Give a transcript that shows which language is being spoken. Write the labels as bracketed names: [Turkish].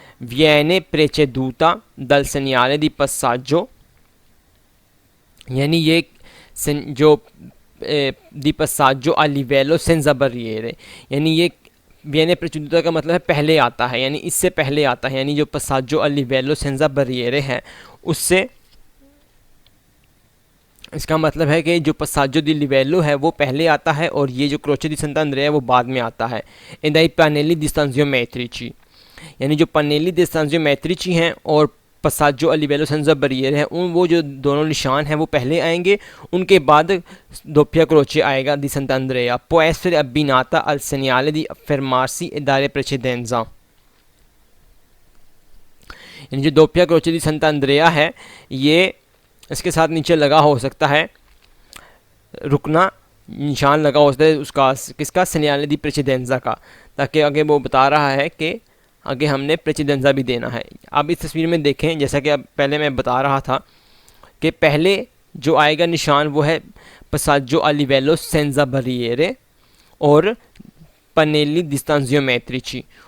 [Italian] viene preceduta dal segnale di passaggio, [Hindi] यानी ये जो [Italian] di passaggio a livello senza barriere, [Hindi] यानी ये [Italian] viene preceduta [Hindi] का मतलब है पहले आता है, यानी इससे पहले आता है, यानी जो [Italian] passaggio a livello senza barriere [Hindi] है उससे, इसका मतलब है कि जो [Italian] passaggio di livello [Hindi] है वो पहले आता है और ये जो croce di Sant'Andrea है वो बाद में आता है। [Italian] e dai pannelli distanziometrici, [Hindi] यानी जो पन्नेली डिस्टेंशियोमेट्रिची हैं और [Italian] passaggio a livello senza barriere [Hindi] है, उन वो जो दोनों निशान हैं वो पहले आएंगे, उनके बाद doppia croce आएगा di Sant'Andrea। [Italian] può essere abbinata al segnale di fermarsi e dare precedenza, [Hindi] यानी जो doppia croce di Sant'Andrea है ये इसके साथ नीचे लगा हो सकता है रुकना निशान लगा होता है उसका, किसका, सेनियाले दी प्रेसिडेंजा का, ताकि आगे वो बता रहा है कि आगे हमने प्रेसिडेंजा भी देना है। अब इस तस्वीर में देखें, जैसा कि अब पहले मैं बता रहा था कि पहले जो आएगा निशान वो है पसाजो [Italian] a livello senza barriere [Hindi] और पनेली डिस्टेंसियो मैट्रिची।